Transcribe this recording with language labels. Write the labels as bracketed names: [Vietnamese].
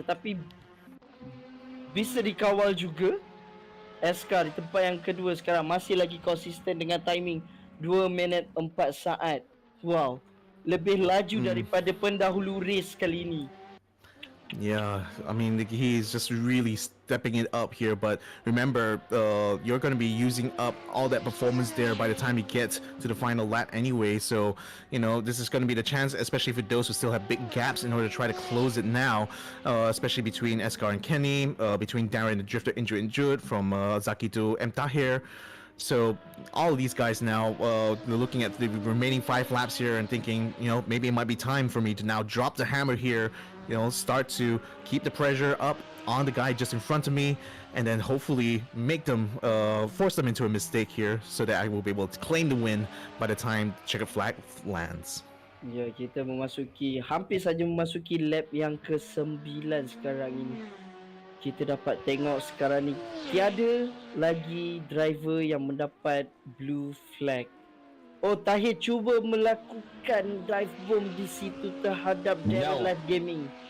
[Malay] Tetapi bisa dikawal juga. Eskar di tempat yang kedua sekarang masih lagi konsisten dengan timing 2 minit 4 saat. Wow, lebih laju daripada pendahulu race kali ini. [English] Yeah, I mean, he's just really stepping it up here. But remember, you're going to be using up all that performance there by the time you get to the final lap anyway. So, you know, this is going to be the chance, especially for those who still have big gaps, in order to try to close it now, especially between Eskar and Kenny, between Darren the Drifter Injured from Zaki to M. Tahir. So all of these guys now, they're looking at the remaining 5 laps here and thinking, you know, maybe it might be time for me to now drop the hammer here, you know, start to keep the pressure up on the guy just in front of me, and then hopefully make them, force them into a mistake here so that I will be able to claim the win by the time checkered flag lands. [Malay] Ya, kita hampir saja memasuki lap yang ke-9 sekarang ini. Kita dapat tengok sekarang ni tiada lagi driver yang mendapat blue flag. Oh, Tahir cuba melakukan dive bomb di situ terhadap Darren Live Gaming.